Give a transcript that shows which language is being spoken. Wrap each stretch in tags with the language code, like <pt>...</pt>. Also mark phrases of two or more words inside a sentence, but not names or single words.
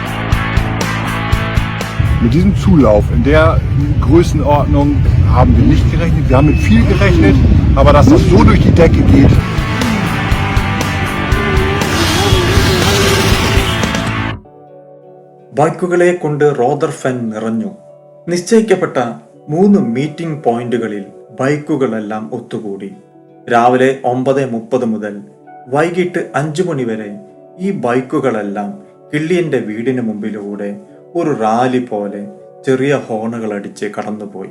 <de>Mit diesem Zulauf in der Größenordnung haben wir nicht gerechnet. Wir haben mit viel gerechnet, aber dass das so durch die Decke geht.</de> <ml>ബൈക്കുകളെ കൊണ്ട് റോദർ ഫെൻ നിറഞ്ഞു. നിശ്ചയിക്കപ്പെട്ട 3 മീറ്റിംഗ് പോയിന്റുകളിൽ ബൈക്കുകളെല്ലാം ഒത്തുകൂടി. രാവിലെ 9:30 മുതൽ വൈകിട്ട് 5 മണി വരെ ഈ ബൈക്കുകളെല്ലാം കിള്ളിയന്റെ വീടിന് മുമ്പിലൂടെ ഒരു റാലി പോലെ ചെറിയ ഹോണുകൾ അടിച്ച് കടന്നുപോയി.</ml>